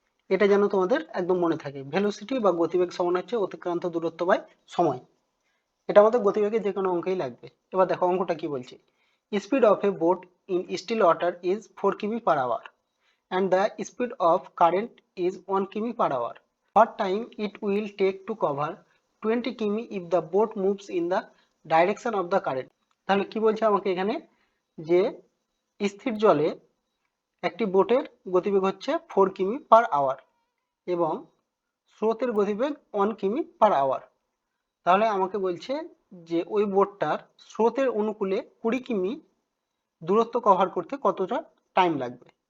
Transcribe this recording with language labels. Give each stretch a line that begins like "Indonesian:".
Bangla: এটা যেন তোমাদের একদম মনে থাকে, ভেলোসিটি বা গতিবেগ সমান হচ্ছে অতিক্রান্ত দূরত্ব বাই সময়। এটা আমাদের গতিবেগের যে কোনো অঙ্কেই লাগবে। এবার দেখো অঙ্কটা কি বলছে।
English: Speed of a boat in still water is 4 কিমি per hour and the speed of current is 1 কিমি per hour. What time it will take to cover 20 কিমি if the boat moves in the direction of the current?
Bangla: তাহলে কি বলছে আমাকে এখানে, যে স্থির জলে একটি বোটের গতিবেগ হচ্ছে 4 কিমি পার আওয়ার এবং স্রোতের গতিবেগ 1 কিমি পার আওয়ার। তাহলে আমাকে বলছে যে ওই বোটটার স্রোতের অনুকূলে 20 কিমি দূরত্ব কভার করতে কতটা টাইম লাগবে।